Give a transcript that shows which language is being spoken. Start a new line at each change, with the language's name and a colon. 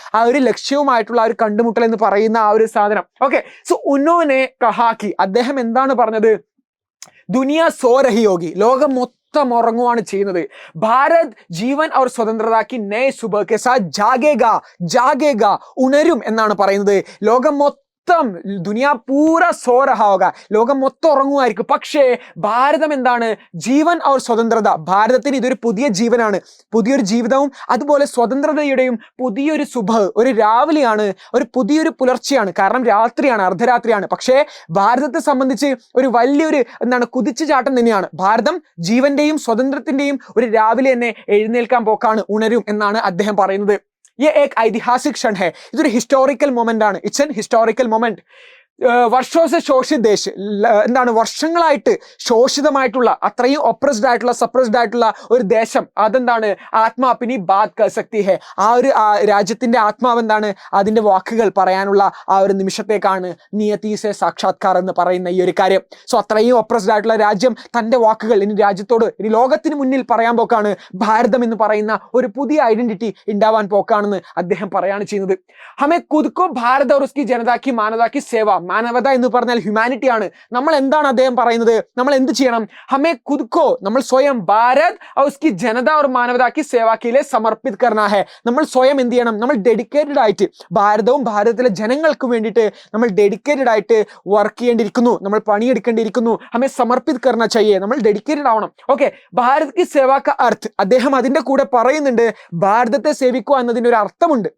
Malayalam: ആ ഒരു ലക്ഷ്യവുമായിട്ടുള്ള ആ ഒരു കണ്ടുമുട്ടൽ എന്ന് പറയുന്ന ആ ഒരു സാധനം. ഓക്കെ, സോ
Hindi: ഉന്നോനെ കഹാക്കി,
Malayalam: അദ്ദേഹം എന്താണ് പറഞ്ഞത്?
Hindi: ദുനിയ സോ രഹി യോഗി,
Malayalam: ലോകം മൊത്തം ഉറങ്ങുവാണ് ചെയ്യുന്നത്.
Hindi: ഭാരത് ജീവൻ और स्वतंत्रता की नए सुबह के साथ जागेगा जागेगा
Malayalam: ഉണരും എന്നാണ് പറയുന്നത്. ലോകം മൊത്തം
Hindi: ദുനിയ പൂര സോ രഹാ ഹോഗാ,
Malayalam: ലോകം മൊത്തം ഉറങ്ങുമായിരിക്കും. പക്ഷേ ഭാരതം എന്താണ്? ജീവൻ और സ്വതന്ത്രത. ഭാരതത്തിന് ഇതൊരു പുതിയ ജീവനാണ്, പുതിയൊരു ജീവിതവും അതുപോലെ സ്വതന്ത്രതയുടെയും പുതിയൊരു സുബഹ്, ഒരു രാവിലെയാണ്, ഒരു പുതിയൊരു പുലർച്ചെയാണ്. കാരണം രാത്രിയാണ്, അർദ്ധരാത്രിയാണ്. പക്ഷേ ഭാരതത്തെ സംബന്ധിച്ച് ഒരു വലിയൊരു കുതിച്ചു ചാട്ടം തന്നെയാണ്. ഭാരതം ജീവന്റെയും സ്വതന്ത്രത്തിന്റെയും ഒരു രാവിലെ തന്നെ എഴുന്നേൽക്കാൻ പോക്കാണ്, ഉണരും എന്നാണ് അദ്ദേഹം പറയുന്നത്.
Hindi: ये एक ऐतिहासिक क्षण है,
Malayalam: ഇതൊരു ഹിസ്റ്റോറിക്കൽ മൊമെന്റ് ആണ്.
English: It's an historical moment.
Hindi: വർഷോസ് ശോഷിത് ദേശ്,
Malayalam: വർഷങ്ങളായിട്ട് ശോഷിതമായിട്ടുള്ള, അത്രയും ഒപ്രസ്ഡ് ആയിട്ടുള്ള, സപ്രസ്ഡ് ആയിട്ടുള്ള ഒരു ദേശം, അതെന്താണ്?
Hindi: ആത്മാ അപ്നി ബാത് കർ സക്തി ഹെ,
Malayalam: ആ ഒരു രാജ്യത്തിന്റെ ആത്മാവ് എന്താണ്? അതിന്റെ വാക്കുകൾ പറയാനുള്ള ആ ഒരു നിമിഷത്തേക്കാണ് നിയതി സെ സാക്ഷാത്കാർ എന്ന് പറയുന്ന ഈ ഒരു കാര്യം. സോ അത്രയും ഒപ്രസ്ഡ് ആയിട്ടുള്ള രാജ്യം തന്റെ വാക്കുകൾ ഇനി രാജ്യത്തോട്, ഇനി ലോകത്തിന് മുന്നിൽ പറയാൻ പോക്കാണ്. ഭാരതം എന്ന് പറയുന്ന ഒരു പുതിയ ഐഡന്റിറ്റി ഉണ്ടാവാൻ പോക്കാണെന്ന് അദ്ദേഹം പറയാണ് ചെയ്യുന്നത്.
Hindi: ഹമേ ഖുദ് കോ ഭാരത് और उसकी जनता की मानवता की सेवा,
Malayalam: മാനവത എന്ന് പറഞ്ഞാൽ ഹ്യൂമാനിറ്റി ആണ്. നമ്മൾ എന്താണ് അദ്ദേഹം പറയുന്നത്? നമ്മൾ എന്ത് ചെയ്യണം?
Hindi: ഹമേ ഖുദ് കോ,
Malayalam: നമ്മൾ സ്വയം,
Hindi: ഭാരത് और उसकी जनता और मानवता की सेवा के लिए समर्पित करना है.
Malayalam: നമ്മൾ സ്വയം എന്ത് ചെയ്യണം? നമ്മൾ ഡെഡിക്കേറ്റഡ് ആയിട്ട് ഭാരതവും ഭാരതത്തിലെ ജനങ്ങൾക്ക് വേണ്ടിയിട്ട് നമ്മൾ ഡെഡിക്കേറ്റഡ് ആയിട്ട് വർക്ക് ചെയ്യേണ്ടിയിരിക്കുന്നു, നമ്മൾ പണിയെടുക്കേണ്ടിയിരിക്കുന്നു.
Hindi: ഹമേ സമർപ്പിത് കർണ ചാഹിയേ,
Malayalam: നമ്മൾ ഡെഡിക്കേറ്റഡ് ആവണം. ഓക്കെ,
Hindi: ഭാരത് കി സേവാ കാ അർത്ഥ്,
Malayalam: അദ്ദേഹം അതിന്റെ കൂടെ പറയുന്നുണ്ട് ഭാരതത്തെ സേവിക്കുക എന്നതിന് ഒരു അർത്ഥമുണ്ട്.